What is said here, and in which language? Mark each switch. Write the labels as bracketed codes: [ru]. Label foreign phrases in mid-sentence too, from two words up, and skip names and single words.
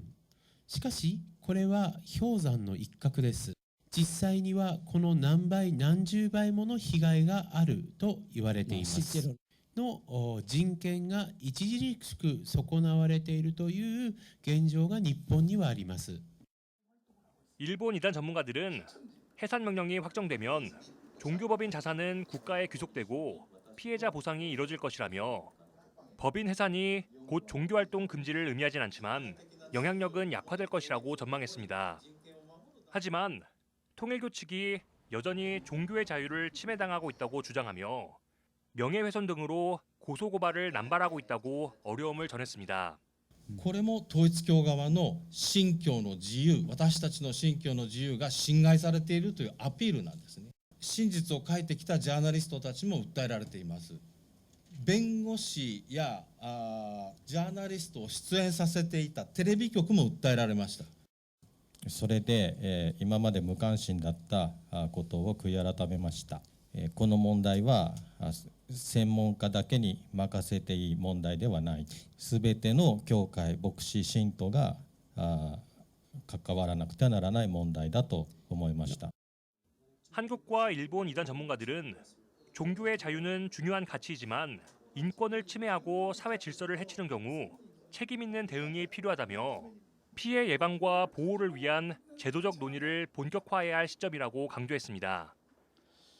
[ja] しかし、これは氷山の一角です。実際にはこの何倍何十倍もの被害があると言われています。の人権が著しく損なわれているという現状が日本にはあります。 [ko] 일본 이단 전문가들은 해산 명령이 확정되면 종교법인 자산은 국가에 귀속되고 피해자 보상이 이뤄질 것이라며 법인 해산이 곧 종교활동 금지를 의미하진 않지만 영향력은 약화될 것이라고 전망했습니다. 하지만 통일교 측이 여전히 종교의 자유를 침해당하고 있다고 주장하며 명예훼손 등으로 고소고발을 남발하고 있다고 어려움을 전했습니다. [ja] これも統一教側の信教の自由、私たちの信教の自由が侵害されているというアピールなんですね。真実を書いてきたジャーナリストたちも訴えられています。弁護士やジャーナリストを出演させていたテレビ局も訴えられました。それで、今まで無関心だったことを悔い改めました。この問題は専門家だけに任せていい問題ではない。すべての教会、牧師、信徒が関わらなくてはならない問題だと思いました。 [ko] 한국과 일본 이단 전문가들은 종교의 자유는 중요한 가치이지만 인권을 침해하고 사회 질서를 해치는 경우 책임 있는 대응이 필요하다며 피해 예방과 보호를 위한 제도적 논의를 본격화해야 할 시점이라고 강조했습니다.